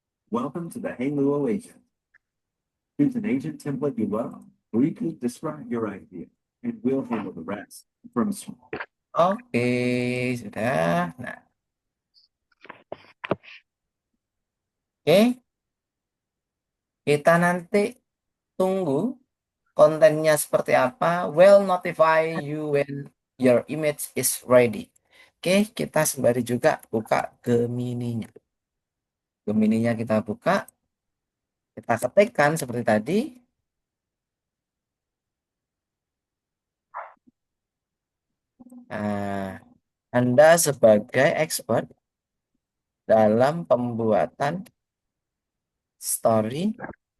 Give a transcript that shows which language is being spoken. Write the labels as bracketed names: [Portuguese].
[English] Welcome to the Halo agent. Choose an agent template you love, briefly describe your idea, and we'll handle the rest. From small. [Indonesian] Oke, sudah. Nah, oke. Kita nanti tunggu kontennya seperti apa. [English] Will notify you when your image is ready. [Indonesian] Oke, kita sembari juga buka Gemininya. Gemininya kita buka. Kita ketikkan seperti tadi. Nah, Anda sebagai expert dalam pembuatan storyboard.